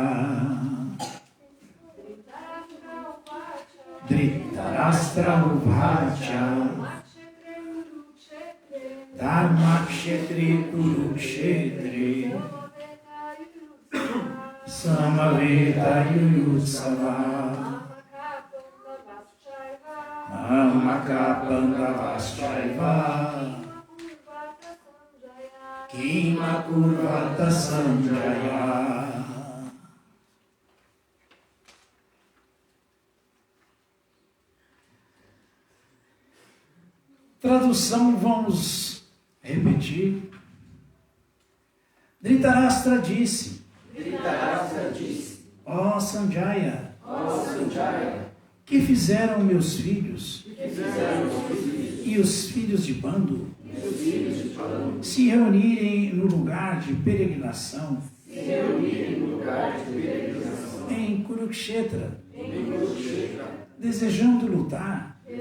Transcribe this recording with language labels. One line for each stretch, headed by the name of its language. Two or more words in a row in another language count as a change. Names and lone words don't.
Sanskrit: धृतराष्ट्र उवाच धर्मक्षेत्रे कुरुक्षेत्रे समवेता युयुत्सवा मामका पाण्डवाश्चैव किम कुर्वत सञ्जय.
Portuguese: Tradução, vamos repetir. Dhritarashtra disse: Ó Sanjaya, que fizeram meus filhos e os filhos de Bandu se reunirem no lugar de peregrinação em Kurukshetra, desejando lutar.